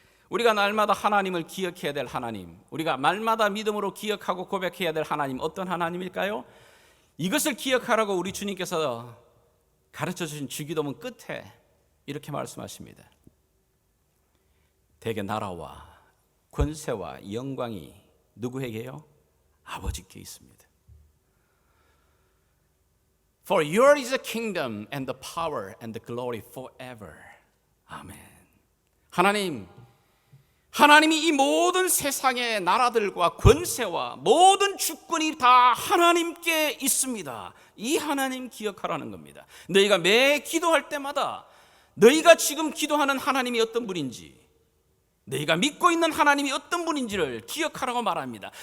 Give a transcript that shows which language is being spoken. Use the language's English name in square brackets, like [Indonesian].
[Korean] 우리가 날마다 하나님을 기억해야 될 하나님, 우리가 말마다 믿음으로 기억하고 고백해야 될 하나님, 어떤 하나님일까요? 이것을 기억하라고 우리 주님께서 가르쳐 주신 주기도문 끝에 이렇게 말씀하십니다. 대개 나라와 권세와 영광이 누구에게요? 아버지께 있습니다. [English] For yours is the kingdom and the power and the glory forever. [Korean] 아멘. 하나님이 이 모든 세상의 나라들과 권세와 모든 주권이 다 하나님께 있습니다. 이 하나님 기억하라는 겁니다. 너희가 매 기도할 때마다 너희가 지금 기도하는 하나님이 어떤 분인지, 너희가 믿고 있는 하나님이 어떤 분인지를 기억하라고 말합니다.